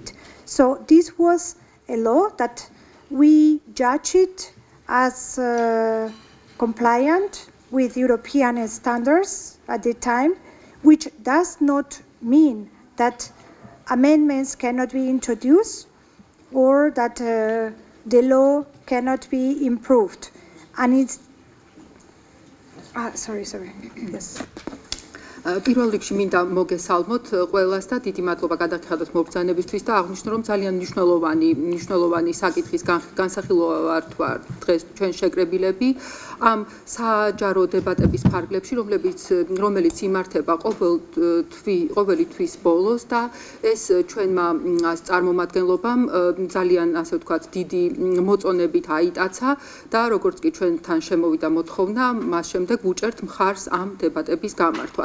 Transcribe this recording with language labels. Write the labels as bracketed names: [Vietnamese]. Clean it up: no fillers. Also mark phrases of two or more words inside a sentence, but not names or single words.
[English] So this was a law that we judged it as compliant with European standards at the time, which does not mean that amendments cannot be introduced or that the law cannot be improved. And it's sorry. Yes. [Georgian] პირველ რიგში მინდა მოგესალმოთ ყველას და დიდი მადლობა გადაგიხადოთ მობრძანებისთვის და აღნიშნო რომ ძალიან მნიშვნელოვანი საკითხის განსახილვად ვარ დღეს ჩვენ შეკრებილები ამ საჯარო დებატების ფარგლებში რომელიც იმართება ყოველი თვის ბოლოს და ეს ჩვენმა წარმომადგენლობამ ძალიან ასე ვთქვათ დიდი მოწონებით აიტაცა და როგორც კი ჩვენთან შემოვიდა მოთხოვნა მას შემდეგ ვუჭერთ მხარს ამ დებატების გამართვას.